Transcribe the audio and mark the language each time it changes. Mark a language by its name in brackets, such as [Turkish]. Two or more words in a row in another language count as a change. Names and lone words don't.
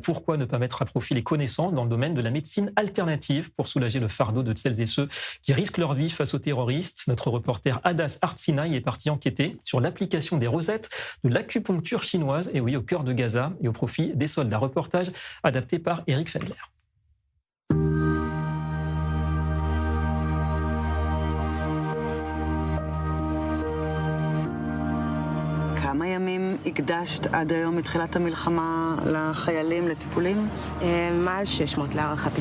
[French] Pourquoi ne pas mettre à profit les connaissances dans le domaine de la médecine alternative pour soulager le fardeau de celles et ceux qui risquent leur vie face aux terroristes? Notre reporter Hadas Artsinaï est parti enquêter sur l'application des recettes de l'acupuncture chinoise, et oui, au cœur de Gaza et au profit des soldats. Reportage adapté par Eric Fendler. [Hebrew] כמה ימים הקדשת עד היום מתחילת המלחמה לחיילים, לטיפולים? מעל 600 להערכתי.